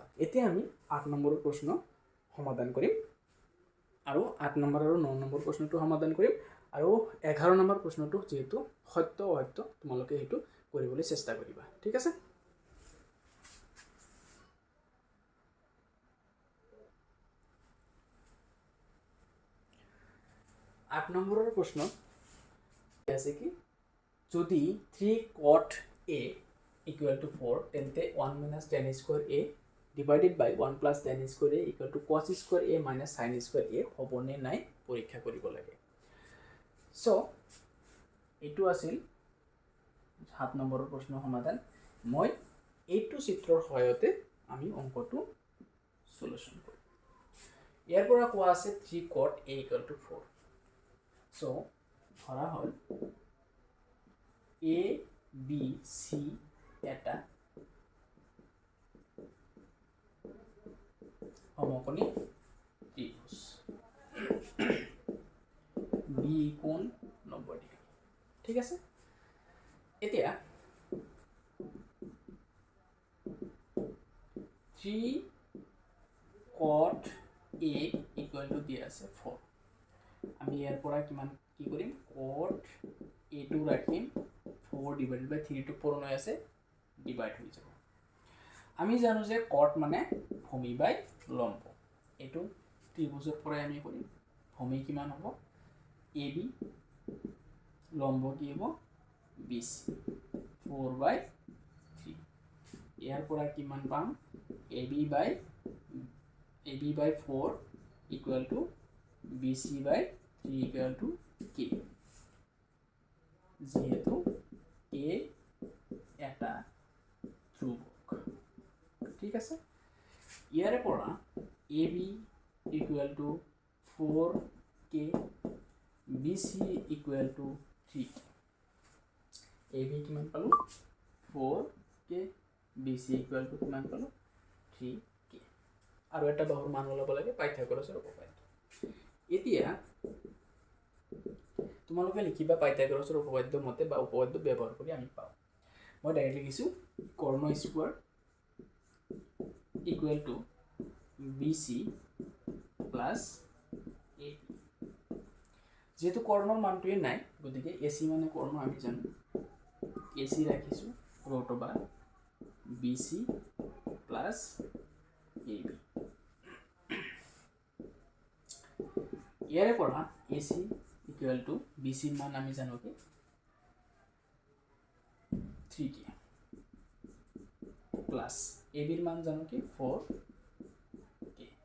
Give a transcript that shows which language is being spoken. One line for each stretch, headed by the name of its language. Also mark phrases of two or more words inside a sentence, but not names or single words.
Assamese: এতিয়া আমি 8 নম্বৰৰ প্ৰশ্ন সমাধান কৰিম আৰু 8 নম্বৰ আৰু 9 নম্বৰ প্ৰশ্নটো সমাধান কৰিম আৰু 11 নম্বৰ প্ৰশ্নটো যেহেতু সত্য অসত্য তোমালোকে সেইটো কৰিবলৈ চেষ্টা কৰিবা। ঠিক আছে? আঠ নম্বৰৰ প্ৰশ্ন আছে কি যদি 3
English: cot A equal to
Assamese: 4 তেন্তে
English: 1 minus tan square A divided by 1 plus tan square A equal to cos square A minus sin square A
Assamese: হ'বনে নাই পৰীক্ষা কৰিব লাগে। সো এইটো আছিল 7 নম্বৰৰ প্ৰশ্ন সমাধান। মই এইটো চিত্ৰৰ সহায়তে আমি অংকটো সলিউশন কৰিম। ইয়াৰ পৰা কোৱা আছে 3
English: cot A equal to
Assamese: 4। সো ধৰা হ'ল A B C এটা সমকোণী ত্ৰিভুজ B কোণ 90 ডিগ্ৰী। ঠিক আছে? এতিয়া 3
English: cot A equal to
Assamese: দিয়া আছে 4। আমি ইয়াৰ পৰা কিমান কি কৰিম
English: cot A
Assamese: টো ৰাখিম 4
English: divided by
Assamese: 3 টো পূৰণ হৈ আছে ডিভাইড হৈ যাব। আমি জানো যে cot মানে ভূমি বাই লম্ব। এইটো ত্ৰিভুজৰ পৰাই আমি কৰিম। ভূমি কিমান হ'ব AB, লম্ব কি হ'ব BC 4/3। ইয়াৰ পৰা কিমান পাম
English: AB by 4 equal to BC by 3 equal to K।
Assamese: যেহেতু K এটা ধ্ৰুৱক। ঠিক আছে? ইয়াৰে পৰা
English: AB equal to 4K, BC equal to 3K।
Assamese: AB কিমান পালো 4K,
English: BC equal to
Assamese: কিমান পালো 3K। আৰু এটা বাহুৰ মান ওলাব লাগে পাইথাগোৰাছৰ উপপাদ্য। এতিয়া তোমালোকে লিখিবা পাইথাগোৰাছৰ উপপাদ্য মতে বা উপপাদ্য ব্যৱহাৰ কৰি আমি পাওঁ। মই ডাইৰেক্ট লিখিছো কৰ্ণ স্কয়াৰ
English: equal to BC plus AP।
Assamese: যেহেতু কৰ্ণৰ মানটোৱে নাই গতিকে AC মানে কৰ্ণ আমি জানো। AC ৰাখিছো
English: root over BC plus AB।
Assamese: ইয়াৰে পৰা
English: AC equal to BC
Assamese: মান আমি জানো কি
English: 3K plus AB
Assamese: ৰ মান জানো কি 4K।